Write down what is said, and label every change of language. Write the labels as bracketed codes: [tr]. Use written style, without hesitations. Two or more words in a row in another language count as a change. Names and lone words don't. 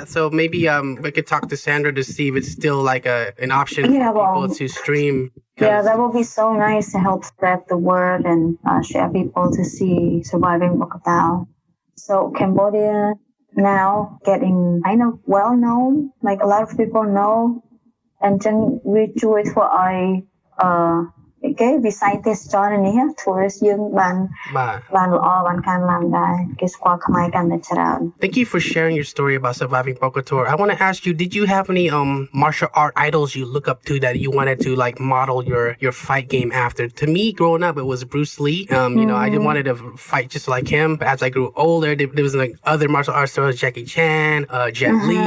[en] So maybe we could talk to Sandra to see if it's still like an option for people to stream. Yeah, that would be so nice to help spread the word and share people to see surviving Bokator. So Cambodia now getting kind of well known, like a lot of people know, and then we do it for [km] វិស័យទេសចរណ៍នេះ tourist យើងបានល្អបានកើនឡើងដែរគេស្គាល់ខ្មែរកាន់តែច្រើន [en] Thank you for sharing your story about surviving Bokator. I want to ask you, did you have any martial art idols you look up to that you wanted to like model your fight game after? To me, growing up, it was Bruce Lee. I just wanted to fight just like him. But as I grew older, there was like other martial arts stars, Jackie Chan, Jet Li.